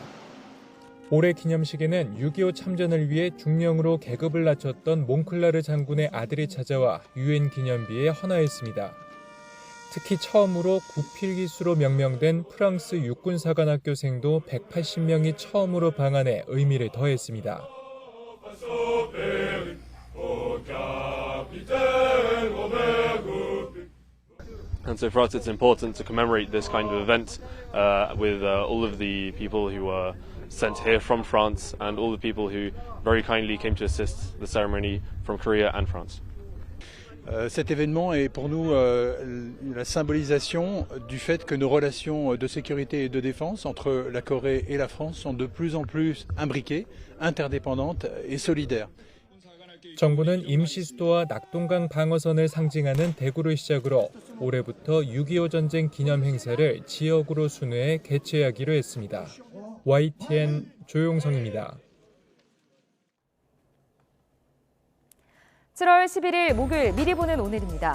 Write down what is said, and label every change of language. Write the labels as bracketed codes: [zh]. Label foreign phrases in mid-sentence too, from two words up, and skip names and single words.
[ko] 올해 기념식에는 6.25 참전을 위해 중령으로 계급을 낮췄던 몽클라르 장군의 아들이 찾아와 유엔 기념비에 헌화했습니다. 특히 처음으로 구필기수로 명명된 프랑스 육군사관학교생도 180명이 처음으로 방한해 의미를 더했습니다. [en] And so for us it's important to commemorate this kind of event with all of the people who were sent here from France and all the people who very kindly came to assist the ceremony from Korea and France. [fr] Cet événement est pour nous la symbolisation du fait que nos relations de sécurité et de défense entre la Corée et la France sont de plus en plus imbriquées, interdépendantes et solidaires. [ko] 정부는 임시 수도와 낙동강 방어선을 상징하는 대구를 시작으로 올해부터 6.25 전쟁 기념 행사를 지역으로 순회해 개최하기로 했습니다. YTN 조용성입니다. 7월 11일 목요일 미리 보는 오늘입니다.